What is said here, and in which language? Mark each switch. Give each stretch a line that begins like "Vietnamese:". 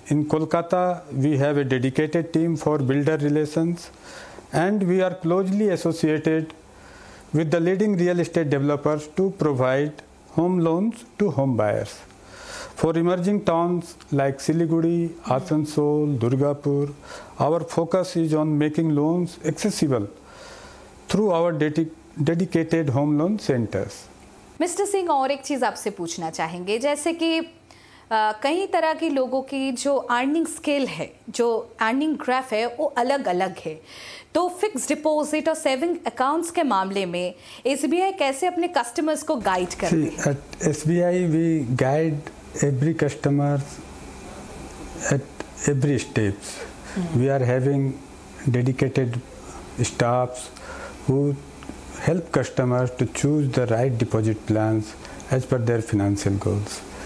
English: In Kolkata, we have a dedicated team for builder relations, and we are closely associated with the leading real estate developers to provide home loans to home buyers. For emerging towns like Siliguri, Asansol, Durgapur, our focus is on making loans accessible through our dedicated home loan centers.
Hindi: Mister Singh, और एक चीज़ आपसे पूछना चाहेंगे, जैसे कि कई तरह के लोगों की जो अर्निंग स्केल है, जो अर्निंग ग्राफ है, वो अलग अलग है। तो फिक्स डिपॉजिट और सेविंग अकाउंट्स के मामले में एसबीआई कैसे अपने कस्टमर्स को गाइड करती है?
English: At SBI we guide every customer at every steps. We are having dedicated staffs who help customers to choose the right deposit plans as per their financial goals.